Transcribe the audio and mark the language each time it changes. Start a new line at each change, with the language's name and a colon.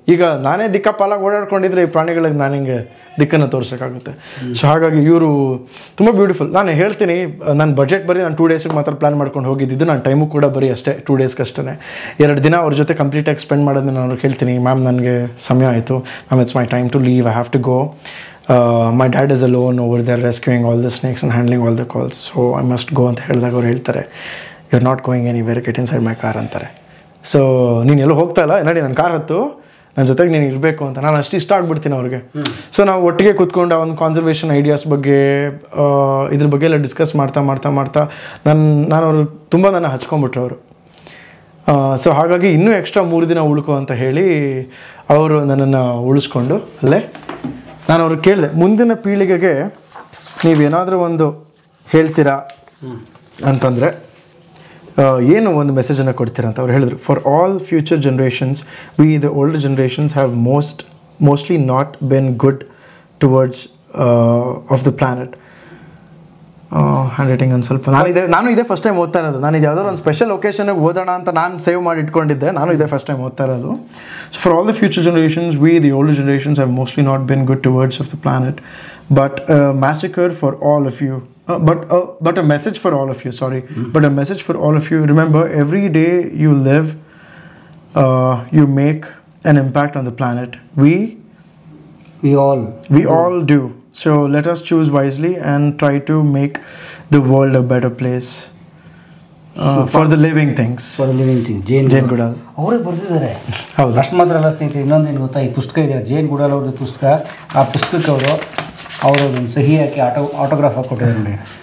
Kannada: ಈಗ ನಾನೇ ದಿಕ್ಕಾಪಾಲಾಗಿ ಓಡಾಡ್ಕೊಂಡಿದ್ರೆ ಈ ಪ್ರಾಣಿಗಳಿಗೆ ನಾನು ಹಿಂಗೆ ದಿಕ್ಕನ್ನು ತೋರಿಸೋಕ್ಕಾಗುತ್ತೆ. ಸೊ ಹಾಗಾಗಿ ಇವರು ತುಂಬ ಬ್ಯೂಟಿಫುಲ್. ನಾನು ಹೇಳ್ತೀನಿ, ನನ್ನ ಬಜೆಟ್ ಬರೀ ನಾನು 2 ಡೇಸಿಗೆ ಮಾತ್ರ ಪ್ಲ್ಯಾನ್ ಮಾಡ್ಕೊಂಡು ಹೋಗಿದ್ದು. ನಾನು ಟೈಮು ಕೂಡ ಬರೀ ಅಷ್ಟೇ 2 ಡೇಸ್ಗಷ್ಟೇ. 2 ದಿನ ಅವ್ರ ಜೊತೆ ಕಂಪ್ಲೀಟಾಗಿ ಸ್ಪೆಂಡ್ ಮಾಡೋದನ್ನ ನಾನು ಅವ್ರಿಗೆ ಹೇಳ್ತೀನಿ, ಮ್ಯಾಮ್ ನನಗೆ ಸಮಯ ಆಯಿತು,
English: Ma'am it's my time to leave, I have to go. My dad is alone over there rescuing all the snakes and handling all the calls, so I must go
Kannada: ಅಂತ ಹೇಳಿದಾಗ ಅವ್ರು ಹೇಳ್ತಾರೆ,
English: you're not going anywhere, get inside my car
Kannada: ಅಂತಾರೆ. So ನೀನು ಎಲ್ಲೂ ಹೋಗ್ತಾ ಇಲ್ಲ, ನಡಿ ನನ್ನ ಕಾರ್ ಹತ್ತು, ನನ್ನ ಜೊತೆಗೆ ನೀನು ಇರಬೇಕು ಅಂತ. ನಾನು ಅಷ್ಟು ಇಷ್ಟ ಆಗ್ಬಿಡ್ತೀನಿ ಅವ್ರಿಗೆ. ಸೊ ನಾವು ಒಟ್ಟಿಗೆ ಕೂತ್ಕೊಂಡು ಒಂದು ಕಾನ್ಸರ್ವೇಷನ್ ಐಡಿಯಾಸ್ ಬಗ್ಗೆ, ಇದ್ರ ಬಗ್ಗೆ ಎಲ್ಲ ಡಿಸ್ಕಸ್ ಮಾಡ್ತಾ ನಾನು ಅವರು ತುಂಬ ನನ್ನ ಹಚ್ಕೊಂಡ್ಬಿಟ್ರು ಅವರು. ಸೊ ಹಾಗಾಗಿ ಇನ್ನೂ ಎಕ್ಸ್ಟ್ರಾ 3 ದಿನ ಉಳ್ಕೊ ಅಂತ ಹೇಳಿ ಅವರು ನನ್ನನ್ನು ಉಳಿಸ್ಕೊಂಡು ಅಲ್ಲೇ. ನಾನು ಅವ್ರಿಗೆ ಕೇಳಿದೆ, ಮುಂದಿನ ಪೀಳಿಗೆಗೆ ನೀವೇನಾದರೂ ಒಂದು ಹೇಳ್ತೀರಾ ಅಂತಂದರೆ ಏನು ಒಂದು ಮೆಸೇಜನ್ನು ಕೊಡ್ತೀರಾ ಅಂತ ಅವ್ರು ಹೇಳಿದ್ರು.
English: For all future generations we the older generations have mostly not been good towards of the planet.
Kannada: Hand writing ಒಂದು ಸ್ವಲ್ಪ ನಾನು ಇದೇ ಫಸ್ಟ್ ಟೈಮ್ ಓದ್ತಾ ಇರೋದು. ನಾನು ಇದು ಯಾವುದೋ ಒಂದು ಸ್ಪೆಷಲ್ ಒಕೇಶನ್ಗೆ ಓದೋಣ ಅಂತ ನಾನು ಸೇವ್ ಮಾಡಿ ಇಟ್ಕೊಂಡಿದ್ದೆ. ನಾನು ಇದೇ ಫಸ್ಟ್ ಟೈಮ್ ಓದ್ತಾ ಇರೋದು.
English: So for all the future generations we the older generations have mostly not been good towards of the planet but massacre for all of you. But a message for all of you, sorry. But a message for all of you. Remember, every day you live, you make an impact on the planet. We all do. So let us choose wisely and try to make the world a better place for the living things. For the living things.
Kannada: ಜೇನ್ ಗುಡಾಲ್ ಅವರೇ ಬರೆದಿದ್ದಾರೆ. ಹೌದು. ಅಷ್ಟು ಮಾತ್ರ ಅಲ್ಲ ಸ್ನೇಹಿತರೆ, ಇನ್ನೊಂದು ಏನು ಗೊತ್ತಾ, ಈ ಪುಸ್ತಕ ಇದೆ ಜೇನ್ ಗುಡಾಲ್ ಅವ್ರದ್ದು ಪುಸ್ತಕ. ಆ ಪುಸ್ತಕಕ್ಕೆ ಅವರೊಂದು ಸಹಿ ಹಾಕಿ ಆಟೋಗ್ರಾಫ್ ಹಾಕಿ ಕೊಟ್ಟಿದ್ದಾರೆ ನೋಡಿ.